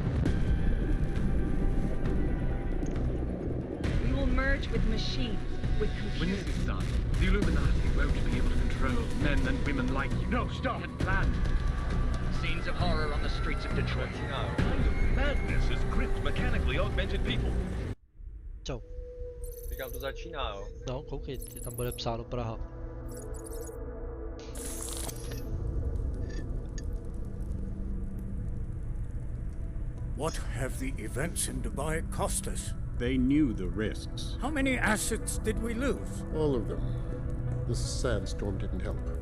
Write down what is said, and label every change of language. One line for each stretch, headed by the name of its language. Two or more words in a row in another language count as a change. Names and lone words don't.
English: We will merge with machines, with When computers. this is done, the Illuminati won't be able to control men and women like you. No, stop! We had planned. Scenes of horror on the streets of Detroit. What kind of madness has gripped mechanically augmented people?
Czech: Co? Říkám, to začíná, jo. No, koukej, tam bude psáno Praha.
English: What have the events in Dubai cost us? They knew the risks. How many assets did we lose? All of them. The sandstorm didn't help.